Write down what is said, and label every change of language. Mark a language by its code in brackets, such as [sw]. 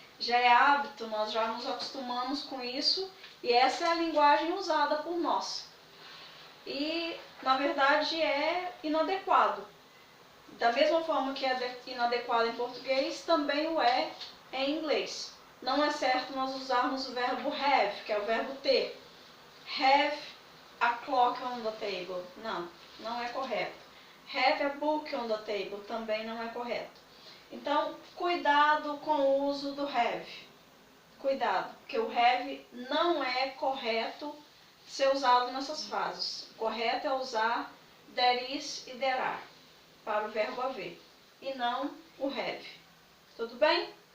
[pt] Já é hábito, nós já nos acostumamos com isso e essa é a linguagem usada por nós. E, na verdade, é inadequado. Da mesma forma que é inadequado em português, também o é em inglês. Não é certo nós usarmos o verbo have, que é o verbo ter. [en] Have a clock on the table. [pt] Não, não é correto. [en] Have a book on the table. [pt] Também não é correto. Então, cuidado com o uso do have. Cuidado, porque o have não é correto ser usado nessas frases. O correto é usar [en] there is [pt] e [en] there are [pt] para o verbo haver e não o have. Tudo bem?